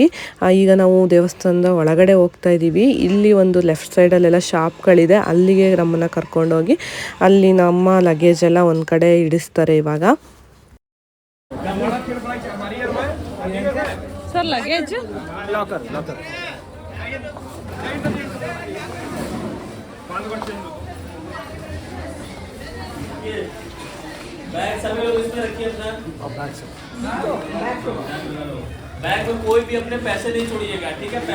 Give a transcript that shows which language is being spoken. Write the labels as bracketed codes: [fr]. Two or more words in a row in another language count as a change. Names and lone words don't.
[kn] ಈಗ ನಾವು ದೇವಸ್ಥಾನದ ಒಳಗಡೆ ಹೋಗ್ತಾ ಇದ್ದೀವಿ. ಇಲ್ಲಿ ಒಂದು ಲೆಫ್ಟ್ ಸೈಡಲ್ಲೆಲ್ಲ ಶಾಪ್ಗಳಿದೆ, ಅಲ್ಲಿಗೆ ನಮ್ಮನ್ನು ಕರ್ಕೊಂಡೋಗಿ ಅಲ್ಲಿ ನಮ್ಮ ಲಗೇಜ್ ಎಲ್ಲ ಒಂದು ಕಡೆ ಇಡಿಸ್ತಾರೆ ಇವಾಗ. ಸರ್ ಲಗೇಜ್ ಲಾಕರ್ [hi] बैग सभी लोग इसमें रखिए अपना। बैग में कोई भी अपने पैसे नहीं छोड़िएगा, ठीक है?